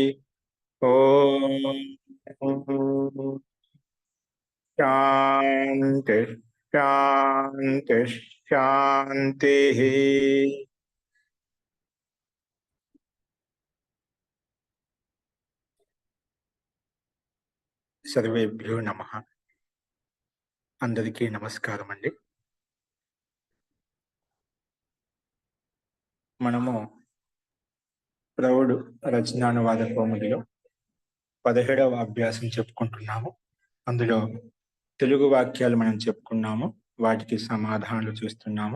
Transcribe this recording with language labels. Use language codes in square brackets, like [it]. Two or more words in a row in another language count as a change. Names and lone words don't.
[sa] ओम शांति शांति शांति। सर्वेभ्यो नमः। [te] అందరికీ నమస్కారం అండి। మనము ప్రౌఢ రచనానువాద కోముదిలో 17వ అభ్యాసం చెప్పుకుంటున్నాము. అందులో తెలుగు వాక్యాలు మనం చెప్పుకున్నాము, వాటికి సమాధానాలు చూస్తున్నాము.